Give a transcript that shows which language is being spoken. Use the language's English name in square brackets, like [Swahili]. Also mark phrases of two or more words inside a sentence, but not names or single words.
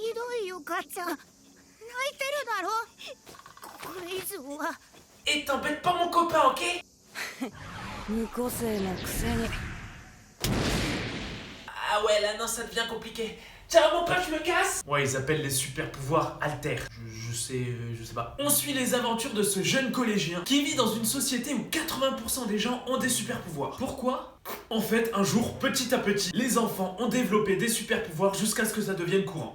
[Japanese] いよ母ちゃん泣いてるだろこれ以上は [French] Et t'embête pas mon copain, ok? [Japanese] 無個性なくせに [French] Ah ouais, là non, ça devient compliqué. Ciao mon pote, je me casse. Ouais, ils appellent les super pouvoirs alter. Je sais pas. On suit les aventures de ce jeune collégien qui vit dans une société où 80% des gens ont des super pouvoirs. Pourquoi? En fait, un jour, petit à petit, les enfants ont développé des super pouvoirs jusqu'à ce que ça devienne courant.